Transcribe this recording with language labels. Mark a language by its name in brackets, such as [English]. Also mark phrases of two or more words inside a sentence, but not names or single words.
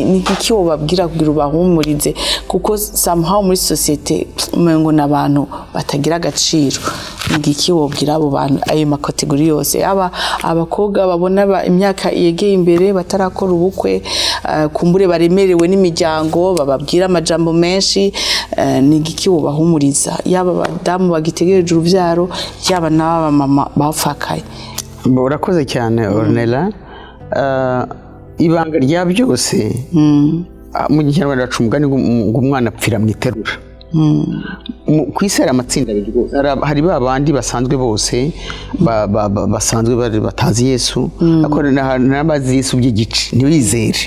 [Rundi] N'igiki wobabwira kugira ubahumurize? Kuko somehow muri societe umengo n'abantu batagira agaciro. N'igiki wobwira abo bantu, ayo makategori yose, abakobwa babona imyaka yegeye imbere batarakora ubukwe, kumbure baremerewe n'imiryango, bababwira amajambo menshi? N'igiki wobahumuriza, yaba abadamu bagitegereje uruvyaro, yaba n'aba mama bapfakaye? [Kinyarwanda] Urakoze cyane Ornella. Ibanga rya byose mu Kinyarwanda baca umugani ngo umwana apfira mu iterura. Ku isi hari amatsinda abiri rwose. Hari ba bandi basanzwe bose basanzwe batazi Yesu, ariko n'abazi Yesu by'igice ntibizere.